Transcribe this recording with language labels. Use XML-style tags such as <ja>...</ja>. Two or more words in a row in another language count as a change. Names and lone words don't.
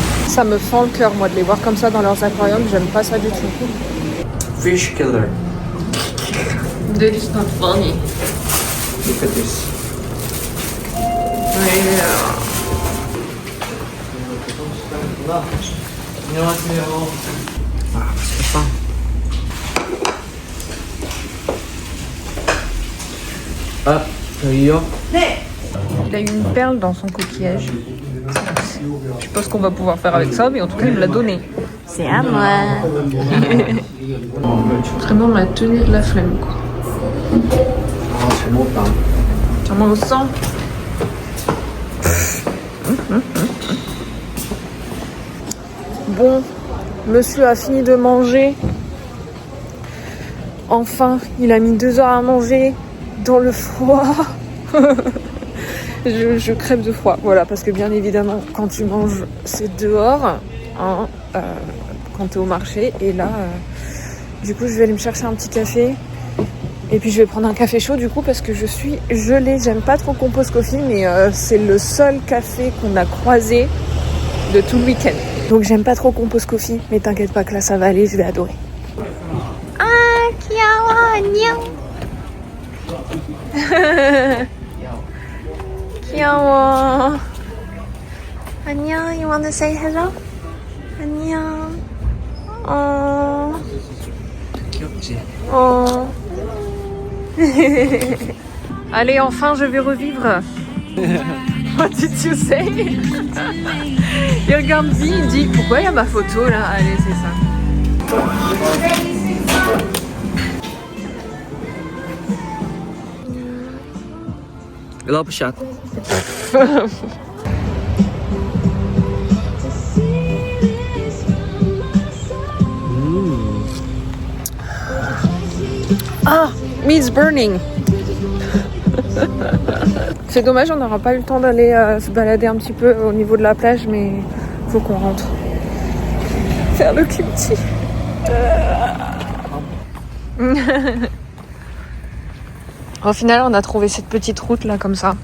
<fr>Ça me fend le cœur, moi, de les voir comme ça dans leurs aquariums. J'aime pas ça du tout.</fr> <en>Fish killer. That is not funny. Look at this.</en> <ko>안녕하세요. 아, 맛있겠다. Ah, 여기요?</ko> <fr>Il a eu une perle dans son coquillage. Je sais pas ce qu'on va pouvoir faire avec ça, mais en tout cas, il me l'a donné. C'est à moi. Vraiment la tenue de la flemme, quoi.</fr> <ko>아, 잘 먹었다. 잘 먹었어?</ko> <fr>Bon, monsieur a fini de manger. Enfin, il a mis 2 heures à manger dans le froid. je crève de froid, voilà, parce que bien évidemment, quand tu manges, c'est dehors, hein, quand t'es au marché. Et là, du coup, je vais aller me chercher un petit café. Et puis je vais prendre un café chaud du coup parce que je suis gelée. J'aime pas trop Compose Coffee, mais c'est le seul café qu'on a croisé de tout le week-end. Donc j'aime pas trop Compose Coffee, mais t'inquiète pas que là ça va aller, je vais adorer.</fr> <ko>Ah, 귀여워, 안녕. 귀여워. 안녕,</ko> <en>you wanna say hello?</en> <ko>안녕. 귀엽지?</ko> <fr>Allez, enfin, je vais revivre.</fr> <en>What did you say?</en> <fr>Il regarde vie, il dit pourquoi il y a ma photo là? Allez, c'est ça.</fr> <en>Love shot. Ah, meat's burning.</en> <fr>C'est dommage, on n'aura pas eu le temps d'aller se balader un petit peu au niveau de la plage, mais faut qu'on rentre. Faire le kimchi. Au final, on a trouvé cette petite route là comme ça.</fr>